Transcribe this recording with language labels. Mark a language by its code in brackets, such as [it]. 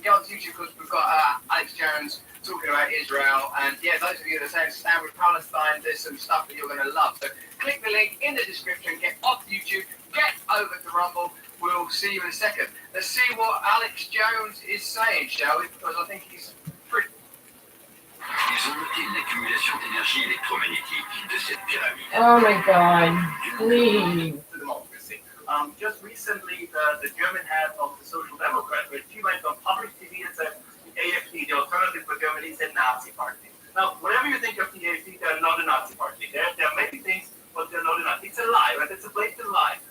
[en] Go on YouTube because we've got Alex Jones talking about Israel. And yeah, those of you that are saying stand with Palestine, there's some stuff that you're going to love. So click the link in the description. Get off YouTube. Get over to Rumble. We'll see you in a second. Let's see what Alex Jones is saying, shall we? Because I think he's pretty. [fr] Ils ont noté une accumulation d'énergie électromagnétique de cette pyramide. [en] Oh my god. Please. Democracy. Just recently, the German head of the Social Democrats, he went on public TV and said, AFD, the Alternative for Germany, is a Nazi party. Now, whatever you think of the AFD, they're not a Nazi party. There are many things, but they're not a Nazi. It's a lie, right? It's a blatant lie.